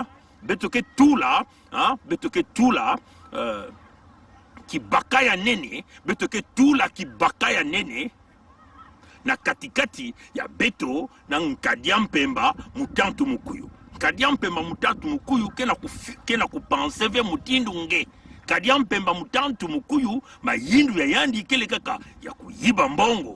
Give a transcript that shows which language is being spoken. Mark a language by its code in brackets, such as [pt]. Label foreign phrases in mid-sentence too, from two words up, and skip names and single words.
[ktu] Betoke [fr] tout là, [ktu] hein? Betoke [fr] tout là, qui [ktu] bakaya nene, betoke [fr] tout là qui [ktu] bakaya nene, na katikati ya beto na Nkadia Mpemba mutantu mukuyu. Nkadia Mpemba mutantu mukuyu kena kupanse ve mutindu nge. Nkadia Mpemba mutantu mukuyu mayindu ya yandi kele kaka ya kuyiba mbongo.